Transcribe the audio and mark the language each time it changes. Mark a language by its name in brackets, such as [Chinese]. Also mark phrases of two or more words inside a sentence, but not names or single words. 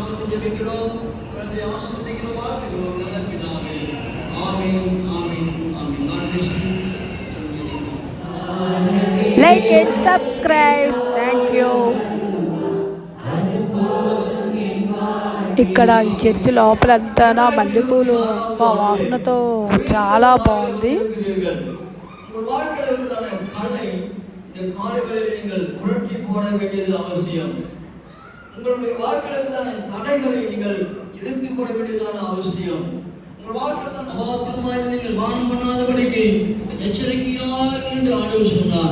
[English] Like and subscribe. Thank you. [Telugu] ఇక్కడ ఈ చర్చి లోపలంతా మల్లెపూలు వాసనతో చాలా బాగుంది. [Tamil] இந்த காலைகளில் நீங்கள் புரட்டி போட வேண்டியது அவசியம். உங்களுடைய வாழ்க்கையிலான தடைகளை நீங்கள் எடுத்து போட வேண்டியதான அவசியம். உங்கள் வாழ்க்கையில அபாத்திரமாய் நீங்கள் வானம் பண்ணாதபடிக்கு எச்சரிக்கையாக என்று ஆண்டவர் சொன்னார்.